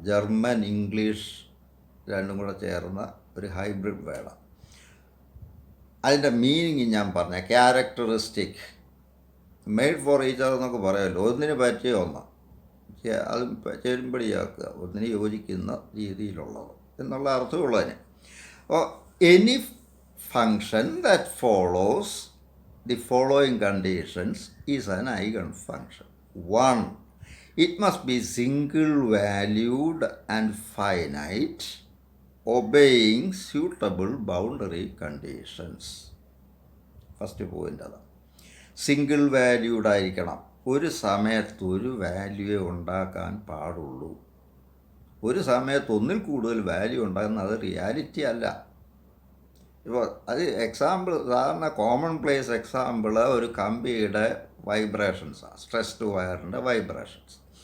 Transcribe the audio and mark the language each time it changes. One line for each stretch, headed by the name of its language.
Malayalam: German English രണ്ടും കൂടെ ചേർന്ന ഒരു ഹൈബ്രിഡ് വേർഡാണ്. അതിൻ്റെ മീനിങ് ഞാൻ പറഞ്ഞ characteristic,
English: made for each other
Malayalam: എന്നൊക്കെ പറയുമല്ലോ. ഒന്നിന് പറ്റിയ ഒന്ന്. അത് ചേരുമ്പടിയാക്കുക, ഒന്നിന് യോജിക്കുന്ന രീതിയിലുള്ളത് എന്നുള്ള അർത്ഥമുള്ളതിന്.
English: അപ്പോൾ any function that follows the following conditions is an eigenfunction. 1. It must be single valued and finite, obeying suitable boundary conditions.
Malayalam: First point അതാണ്. സിംഗിൾ വാല്യൂഡ് ആയിരിക്കണം. ഒരു സമയത്ത് ഒരു വാല്യൂവേ ഉണ്ടാക്കാൻ പാടുള്ളൂ. ഒരു സമയത്ത് ഒന്നിൽ കൂടുതൽ വാല്യൂ ഉണ്ടാകുന്നത് അത് റിയാലിറ്റി അല്ല. ഇപ്പോൾ അത് എക്സാമ്പിൾ, സാധാരണ കോമൺ പ്ലേസ് എക്സാമ്പിൾ ഒരു കമ്പിയുടെ വൈബ്രേഷൻസാണ്, സ്ട്രെസ്ഡ് വയറിൻ്റെ വൈബ്രേഷൻസ്.